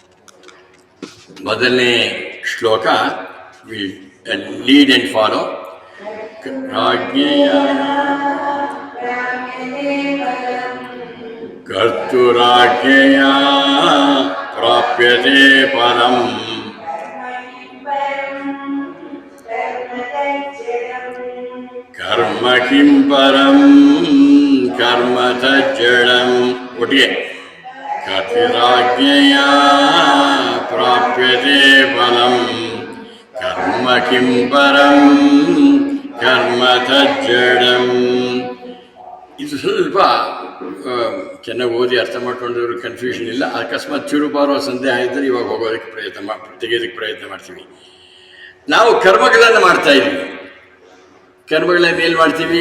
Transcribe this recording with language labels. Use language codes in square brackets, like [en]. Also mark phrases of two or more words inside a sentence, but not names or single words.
[kn] ಮೊದಲನೇ ಶ್ಲೋಕ [en] lead and follow. [sa] ರಾಜ್ಞೆಯ ಕರ್ತುರಾಜ್ಞೆಯ ಪ್ರಾಪ್ಯತೆ ಪರಂ ಕರ್ಮ ಕಿಂ ಪರಂ ಕರ್ಮ ತಜ್ಜಡಂ. ಒಟ್ಟಿಗೆ ಕರ್ತುರಾಜ್ಞೆಯ ಪ್ರಾಪ್ಯತೆ ಫಲಂ ಕರ್ಮ ಕಿಂ ಪರಂ ಕರ್ಮ ತಜ್ಜಡಂ. [kn] ಇದು ಸ್ವಲ್ಪ ಚೆನ್ನಾಗಿ ಓದಿ ಅರ್ಥ ಮಾಡ್ಕೊಂಡ್ರೆ ಕನ್ಫ್ಯೂಷನ್ ಇಲ್ಲ. ಅಕಸ್ಮಾತ್ ಚೂರುಪಾರೋ ಸಂದೇಹ ಇದ್ದರೆ ಇವಾಗ ಹೋಗೋದಕ್ಕೆ ತೆಗೆಯೋದಕ್ಕೆ ಪ್ರಯತ್ನ ಮಾಡ್ತೀವಿ. ನಾವು ಕರ್ಮಗಳನ್ನು ಮಾಡ್ತಾ ಇದ್ದೀವಿ. ಕರ್ಮಗಳನ್ನು ಎಲ್ಲಿ ಮಾಡ್ತೀವಿ?